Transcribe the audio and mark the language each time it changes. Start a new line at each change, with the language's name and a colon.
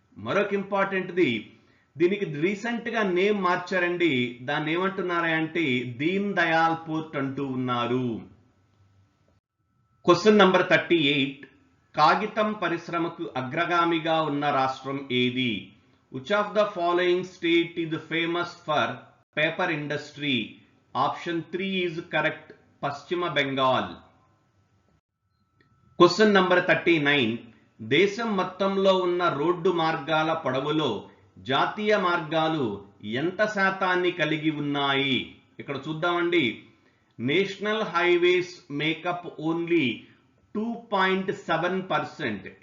Telugu: మరొక ఇంపార్టెంట్ది, దీనికి రీసెంట్ గా నేమ్ మార్చారండి. దాన్ని ఏమంటున్నారా అంటే దీన్ దయాల్ పోర్ట్ అంటూ ఉన్నారు. క్వశ్చన్ నంబర్ 38, కాగితం పరిశ్రమకు అగ్రగామిగా ఉన్న రాష్ట్రం ఏది?
English: Which of the following state is famous for paper industry? Option 3 is correct, పశ్చిమ బెంగాల్.
Telugu: క్వశ్చన్ నంబర్ 39, దేశం మొత్తంలో ఉన్న రోడ్డు మార్గాల పొడవులో జాతీయ మార్గాలు ఎంత శాతాన్ని కలిగి ఉన్నాయి? ఇక్కడ చూద్దామండి.
English: National highways make up only 2.7%.